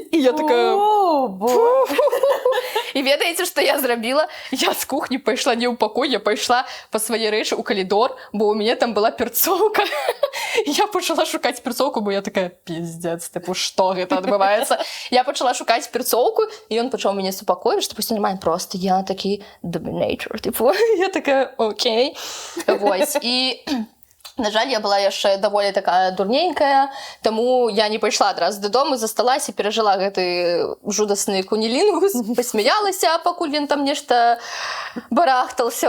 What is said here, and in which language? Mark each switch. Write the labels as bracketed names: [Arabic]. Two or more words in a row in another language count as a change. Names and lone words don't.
[Belarusian] І я такая... І ведаеце, што я зрабіла? Я з кухні пайшла не ў пакой, я пайшла па свае рэчы ў калідор, бо ў мяне там была перцоўка. І я пачала шукаць перцоўку, бо я такая, пиздец, што гэта адбываецца? Я пачала шукаць перцоўку, і ён пачаў мяне супакоіць, што [Russian] пусть нормально, просто [Belarusian] я такі доминатор, я такая, окей. Вось, і... На жаль, я была яшчэ даволі такая дурненькая, таму я не пайшла адразу дадому, засталася, перажыла гэты жудасны кунілінгус, пасмяялася, пакуль ён там нешта барахтался.